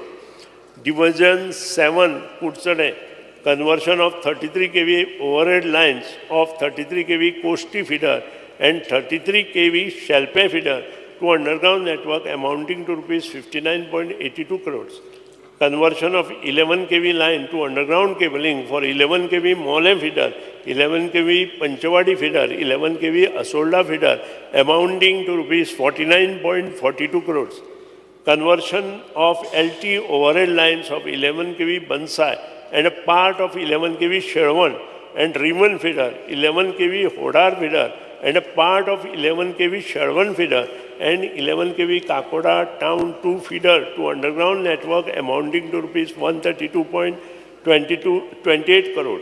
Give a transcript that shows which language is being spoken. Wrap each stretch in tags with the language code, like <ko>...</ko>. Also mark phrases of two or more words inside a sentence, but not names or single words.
<en>Division 7 Kutsade, conversion of 33 kV overhead lines of 33 kV Kosti feeder and 33 kV Shalpe feeder to underground network amounting to rupees 59.82 crores. Conversion of 11 kV line to underground cabling for 11 kV Mole feeder, 11 kV Panchavadi feeder, 11 kV Asolda feeder amounting to rupees 49.42 crores. Conversion of LT overhead lines of 11 kV Bansai and a part of 11 kV Sherwan and Riman feeder, 11 kV Hodar feeder and a part of 11 kV Sherwan feeder and 11 kV Kakoda Town 2 feeder to underground network amounting to rupees 132.28 crores.</en>